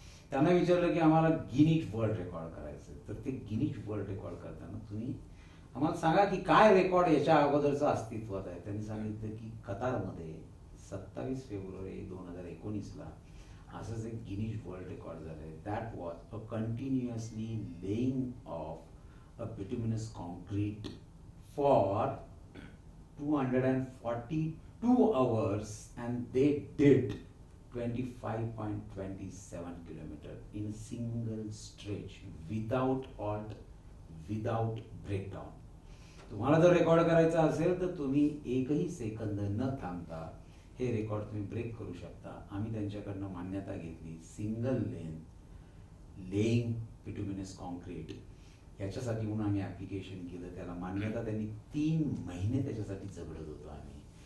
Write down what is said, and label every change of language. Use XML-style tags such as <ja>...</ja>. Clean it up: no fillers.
<mr>त्यांना विचारलं की आम्हाला गिनीज वर्ल्ड रेकॉर्ड करायचं. तर ते गिनीज वर्ल्ड रेकॉर्ड करताना तुम्ही आम्हाला सांगा की काय रेकॉर्ड याच्या अगोदरचं अस्तित्वात आहे. त्यांनी सांगितलं की कतारमध्ये 27 फेब्रुवारी 2019ला असंच एक गिनीज वर्ल्ड रेकॉर्ड झालंय.</mr> <en>That was a continuously laying of a bituminous concrete for 242 hours and they did 25.27 kilometer in a single stretch without halt, without breakdown.</en> <mr>तुम्हाला जर रेकॉर्ड करायचा असेल तर तुम्ही एकही सेकंद न थांबता हे रेकॉर्ड तुम्ही ब्रेक करू शकता. आम्ही त्यांच्याकडनं मान्यता घेतली. Single lane laying bituminous concrete याच्यासाठी म्हणून आम्ही ॲप्लिकेशन केलं. त्याला मान्यता त्यांनी 3 महिने त्याच्यासाठी झगडत होतो आम्ही.</mr>